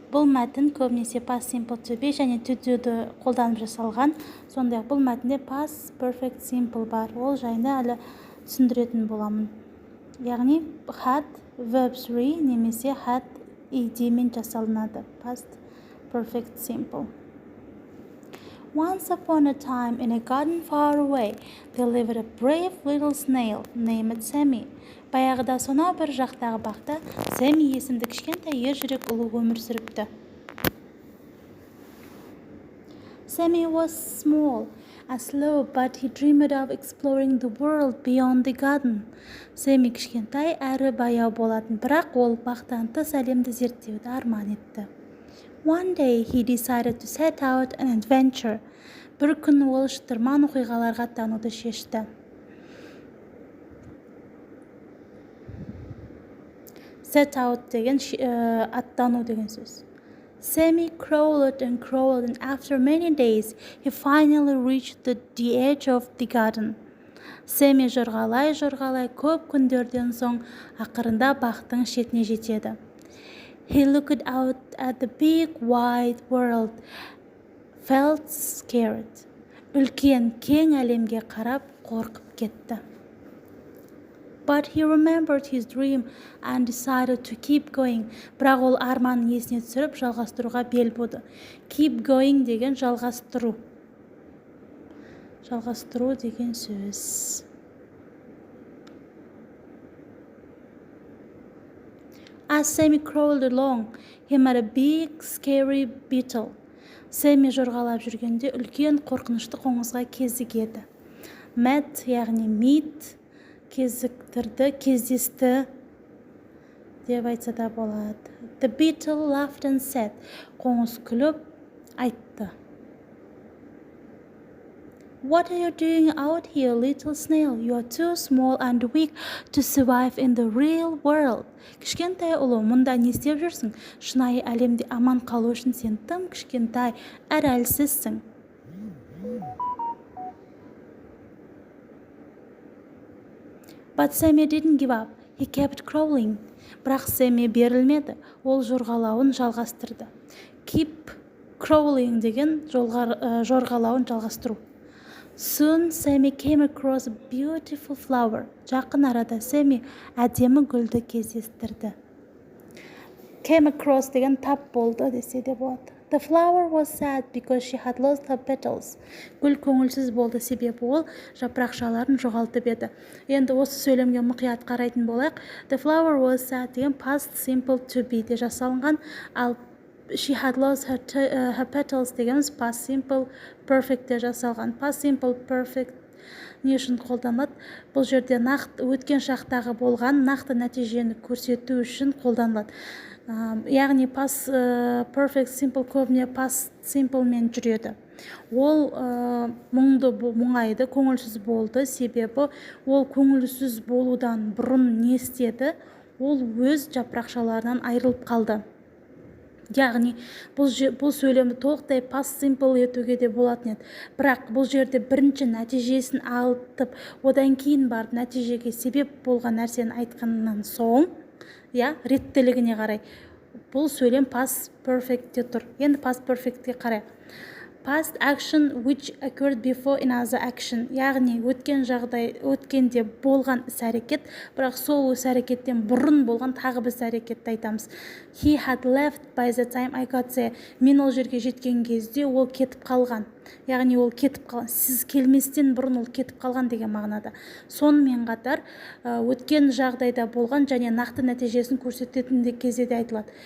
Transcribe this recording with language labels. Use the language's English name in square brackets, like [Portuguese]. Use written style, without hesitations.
[Kazakh] Бұл мәтін көбінесе past simple to be және to do-ді қолданып жасалған. Сондай-ақ бұл мәтінде past perfect simple бар. Ол жайында әлі түсіндіретін боламын. Яғни had verb 3 немесе had ed мен жасалынады. Past perfect simple. [English] Once upon a time, in a garden far away, there lived a brave little snail named Sammy. [Kazakh] Баяғыда сонау бір жақтағы бақта Сэмми есімді кішкентай жүрек ұлы өмір сүріпті. [English] Sammy was small and slow, but he dreamed of exploring the world beyond the garden. [Kazakh] Сэмми кішкентай әрі баяу болатын, бірақ ол бақтан тыс әлемді зерттеуді арман етті. [English] One day he decided to set out an adventure. [Kazakh] Бір күн ол шытырман оқиғаларға аттануды шешті. Set out деген аттану деген сөз. [English] Sammy crawled and crawled, and after many days he finally reached the edge of the garden. [Kazakh] Sammy жорғалай көп күндерден соң ақырында бақтың шетіне жетеді. [English] He looked out at the big wide world, felt scared. [Kazakh] Үлкен кең әлемге қарап қорқып кетті. [English] But he remembered his dream and decided to keep going. [Kazakh] Бірақ ол арманын есіне түсіріп, жалғастыруға бел буды. [English] Keep going [Kazakh] деген жалғастыру. Жалғастыру деген сөз. [English] As Sammy crawled along, he met a big, scary beetle. [Kazakh] Sammy жорғалап жүргенде үлкен қорқынышты қоңызға кезігеді. Met, яғни meet, кездесті деп айтса да болады. [English] The beetle laughed and said, [Kazakh] қоңыз күліп айтты. [English] What are you doing out here, little snail? You are too small and weak to survive in the real world. [Kazakh] Кішкентай ұлы, мұнда не істеп жүрсің? Шынайы әлемде аман қалу үшін сен тым кішкентай, әрі әлсізсің. [English] But Sammy didn't give up. He kept crawling. [Kazakh] Бірақ Sammy берілмеді. Ол жорғалауын жалғастырды. Keep crawling деген жорғалауын жалғастыру. [English] Soon Sammy came across a beautiful flower. [Kazakh] Жақын арада Sammy әдемі гүлді кездестірді. Came across деген тап болды десе де болады. [English] The flower was sad because she had lost her petals. [Kazakh] Гүл көңілсіз болды, себебі ол жапырақшаларын жоғалтып еді. Енді осы сөйлемге мұқият қарайтын болайық. [English] The flower was sad деген past simple to be [Kazakh] де жасалынған, ал [English] she had lost her petals дегеніміз past simple perfect [Kazakh] де жасалған. Past simple perfect не үшін қолданылады? Бұл жерде нақты өткен шақтағы болған нақты нәтижені көрсету үшін қолданылады. Яғни past perfect simple көбіне past simple мен жүреді. Ол мұңайды, көңілсіз болды, себебі ол көңілсіз болудан бұрын не істеді? Ол өз жапырақшаларынан айырылып қалды. Яғни бұл сөйлемді толықтай past simple етуге де болатын еді. Бірақ бұл жерде бірінші нәтижесін алып, одан кейін барып нәтижеге себеп болған нәрсені айтқаннан соң, реттілігіне қарай. Бұл сөйлем past perfectте тұр. Енді past perfectке қарай. [English] Past action which occurred before another action. [Kazakh] Яғни өткенде болған іс әрекет, бірақ сол іс әрекеттен бұрын болған тағы бір іс әрекетті айтамыз. [English] He had left by the time I got there. [Kazakh] Мен ол жерге жеткен кезде ол кетіп қалған. Яғни ол кетіп қалған. Сіз келместен бұрын ол кетіп қалған деген мағынада. Сонымен қатар өткен жағдайда болған және нақты нәтижесін көрсететін кезде де айтылады.